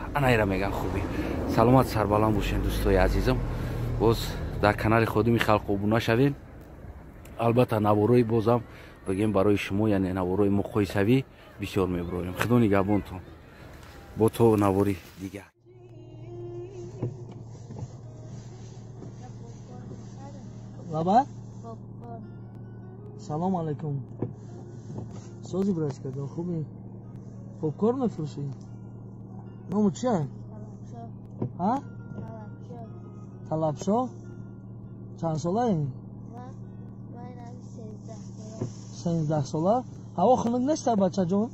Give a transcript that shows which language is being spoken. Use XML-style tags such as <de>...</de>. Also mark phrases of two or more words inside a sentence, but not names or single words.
<tg>анаира меган хубӣ. саломат сарбаланд бошед дӯстои азизам. боз дар канали ходими халқ обуна шавем. албатта наворои бозам бигем барои шумо, яъне наворои муқоисавӣ бисёр мебурорем. худо нигаҳбонтон. бо то навори дигар. Baba?</tg> <ar>سلام عليكم.</ar> <tg>Sozi браш кардам, хуби? Попкорн мефурӯшӣ? Ному чия? Ҳа? Талабшо? Чанд солаи? 13 сола. Ҳаво хунук неста бачаҷон?</tg>